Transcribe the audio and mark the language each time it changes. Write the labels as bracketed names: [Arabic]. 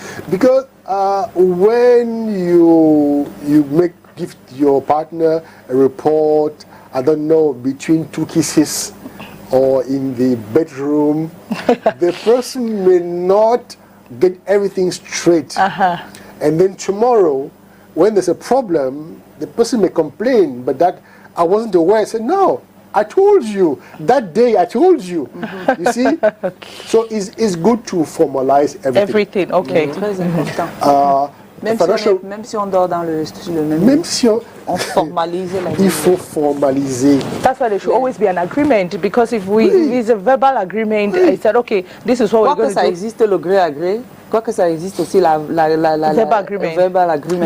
[English] Because when you give your partner a report, I don't know, between two kisses or in the bedroom, the person may not get everything straight. And then tomorrow, when there's a problem, the person may complain, but that I wasn't aware. I said, no, I told you. That day I told you. You see? So it's good to formalize everything. Everything, okay. [French] Très important. Même si on dort dans le même si on formalise la vie. Il faut formaliser. [English] That's why there should always be an agreement, because if it's a verbal agreement, I said, okay, this is what we're going to do. [French] Quoi que ça existe le gré à gré, quoi que ça existe aussi la [English] verbal agreement.